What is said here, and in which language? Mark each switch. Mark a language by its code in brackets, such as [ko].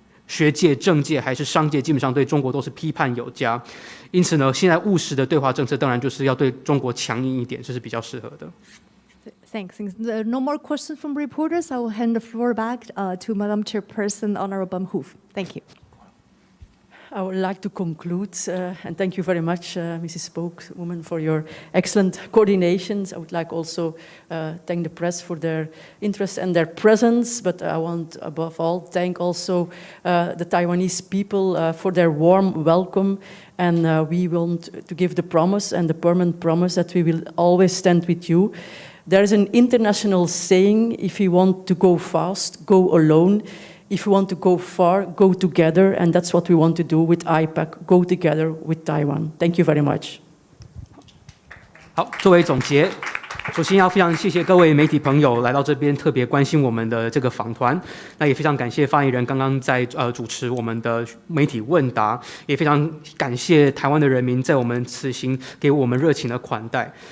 [zh] 学界、政界还是商界，基本上对中国都是批判有加。因此呢，现在务实的对华政策当然就是要对中国强硬一点，这是比较适合的。 [en] Thanks. No more questions from reporters. I will hand the floor back to Madam Chairperson, Honorable Hoof. Thank you. I would like to conclude, and thank you very much, Mrs. Spokeswoman, for your excellent coordinations. I would like also thank the press for their interest and their presence, but I want above all thank also the Taiwanese people for their warm welcome. And we want to give the promise and the permanent promise that we will always stand with you. There is an international saying, if you want to go fast, go alone. If you want to go far, go together, and that's what we want to do with Ipac, go together with Taiwan. Thank you very much. [zh] 好，作为总结，首先要非常谢谢各位媒体朋友来到这边，特别关心我们的这个访团。那也非常感谢发言人刚刚在主持我们的媒体问答，也非常感谢台湾的人民在我们此行给我们热情的款待。